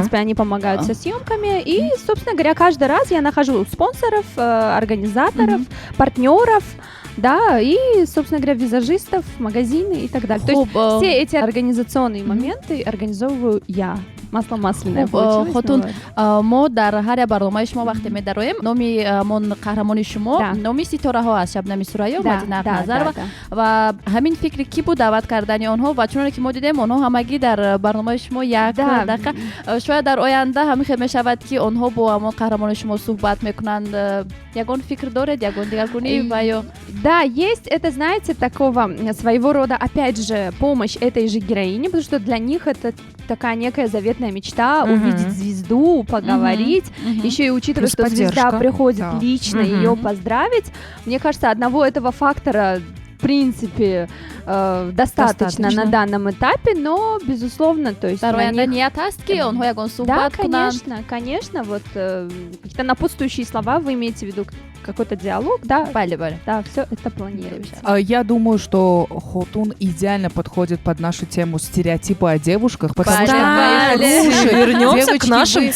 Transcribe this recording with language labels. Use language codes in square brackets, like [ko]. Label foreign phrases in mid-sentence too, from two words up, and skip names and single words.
[ru] принципе, они помогают со съемками. И, собственно говоря, каждый раз я нахожу спонсоров, организаторов, партнеров, да, и, собственно говоря, визажистов, магазины и так далее. То есть [tg] Хуб, [ru] все эти организационные моменты организовываю я. Масло масляное [tg] Хуб, [ru] получилось, [tg] хотун, [ru] но вот. [tg] мо дар ҳар як барномаи шумо вақте медароем номи мон қаҳрамони шумо [ru] Да. [tg] номи ситораҳо аст шабнами сурайё [ru] Да, [tg] Мадина [ru] да, [tg] Ахназарова [ru] да, да. [tg] ва ҳамин фикри ки буд даъват кардани онҳо ва чуноне ки мо дидем онҳо ҳамагӣ дар барномаи шумо як [ru] Да. [tg] дақиқа шояд дар оянда ҳамин хел мешавад ки онҳо бо ҳамон қаҳрамони шумо суҳбат мекунанд ягон фикр доред ягон дигаргунӣ ва ё [ru] Да, есть это, знаете, такого своего рода, опять же, помощь этой же героине, потому что для них это такая некая заветная мечта Мгм. увидеть звезду, поговорить, еще и учитывая, Плюс что звезда поддержка. приходит Да. лично Мгм. ее поздравить. Мне кажется, одного этого фактора в принципе достаточно Достаточно. на данном этапе, но безусловно, то есть [tg] дар [ru] на [tg] оянда [ru] них- [tg] ният аст ки онҳо ягон [ru] да, [tg] суҳбат кунанд [ru] конечно, конечно, вот какие-то напутствующие слова вы имеете в виду какой-то диалог, да, [tg] бале бале [ru] да, все это планируется. Я думаю, что Хотун идеально подходит под нашу тему стереотипы о девушках, потому что [tg] Бале. [ru] Слушай, вернемся девочки, к нашим вы-